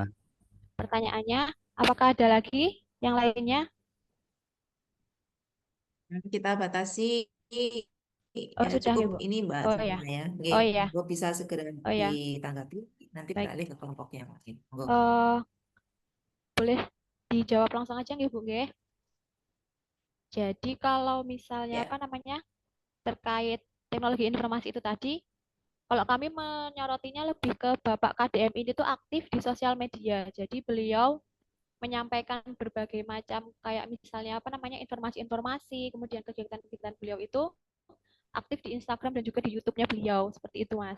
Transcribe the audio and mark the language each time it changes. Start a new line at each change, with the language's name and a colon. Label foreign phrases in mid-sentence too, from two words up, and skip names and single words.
Indonesian: Pertanyaannya, apakah ada lagi yang lainnya? Kita batasi Oh, sudah ya, cukup Bu. ini Mbak Oh ya. ya. Oh iya. Gue bisa segera Oh ya. ditanggapi, nanti Baik. beralih ke kelompok yang lain. Boleh dijawab langsung aja nggih Bu nggih? Jadi kalau misalnya apa namanya, terkait teknologi informasi itu tadi, kalau kami menyorotinya lebih ke Bapak KDM ini tuh aktif di sosial media. Jadi beliau menyampaikan berbagai macam kayak misalnya apa namanya informasi-informasi, kemudian kegiatan-kegiatan beliau itu aktif di Instagram dan juga di YouTube-nya beliau seperti itu, Mas.